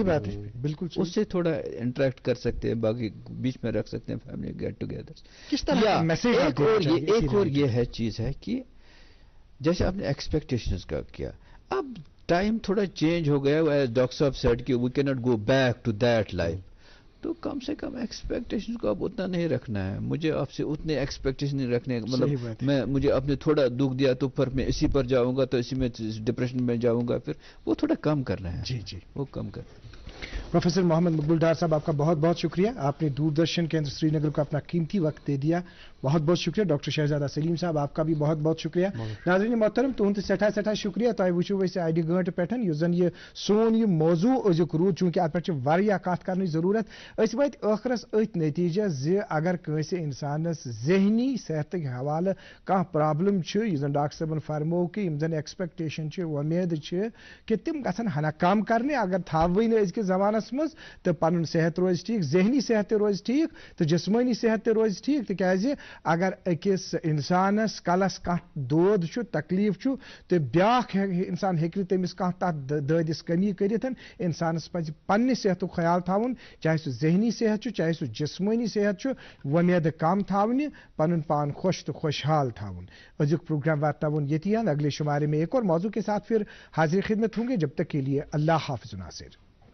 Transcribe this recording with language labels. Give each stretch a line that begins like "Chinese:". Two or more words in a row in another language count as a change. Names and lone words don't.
Urdu: صحیح بات ہے، بالکل اس سے تھوڑا انٹریکٹ کر سکتے ہیں، باقی بیچ میں رکھ سکتے ہیں
English: family get together.
Urdu: کس طرح میسج ایک اور یہ ہے چیز ہے کہ جیسے آپ نے ایکسپیکٹیشنز کا کیا، اب ٹائم تھوڑا چینج ہو گیا. ڈاکٹر صاحب
English: said کہ we can not go back to that life.
Urdu: تو کم سے کم ایکسپیکٹیشن کو اب اتنا نہیں رکھنا ہے. مجھے آپ سے اتنے ایکسپیکٹیشن نہیں رکھنے، مطلب مجھے آپ نے تھوڑا دکھ دیا تو پھر میں اسی پر جاؤں گا، تو اسی میں ڈپریشن میں جاؤں گا. پھر وہ تھوڑا کم کرنا ہے. وہ کم کرنا. پروفیسر محمد مقبول ڈار صاحب، آپ کا بہت بہت شکریہ. آپ نے دوردرشن کیندر سری نگر کو اپنا قیمتی وقت دے دیا، بہت بہت شکریہ. ڈاکٹر شہزادہ سلیم صاحب، آپ کا بھی بہت بہت شکریہ. ناظرین محترم،
Kashmiri: تہد سٹھا سٹھا شکریہ. تہ وچو اس اڑِ گنٹہ پہ زن یہ سون یہ موضوع ازیک رود، چونکہ ات پہ واریاہ کت کرنے ضرورت. اس وت ٲخرس ات نتیجہ زِ اگر کنسہ انسانس ذہنی صحت حوالہ کانٛہہ پرابلم زن ڈاکٹر صٲبن فرمو کہ یم زن ایکسپیکٹیشن وۄمید کہ تم گژھن ہنا کم کرنے، اگر تھاوٕے نہٕ أزکِس زمانس مز تو پن صحت روز ٹھیک، ذہنی صحت روز ٹھیک تو جسمانی صحت روز ٹھیک. تکیازِ اگر اکس انسانس کلس کانٛہہ دود چھُ تکلیف چھُ تہٕ بیاکھ انسان ہیٚکہِ نہٕ تٔمِس کانٛہہ تتھ دٲدِس کمی کٔرِتھ انسانس پزِ پننہِ صحتُک خیال تھاوُن چاہے سُہ ذہنی صحت چھُ چاہے سُہ جسمٲنی صحت چھُ وۄمید کم تھاونہِ پنُن پان خوش تہٕ خوشحال تھاون. أزیُک پروگرام واتناوُن ییٚتی
Urdu: اگلے شمارے میں ایک اور موضوع کے ساتھ پھر حاضر خدمت ہوں گے. جب تک کے لیے اللہ حافظ ناصر.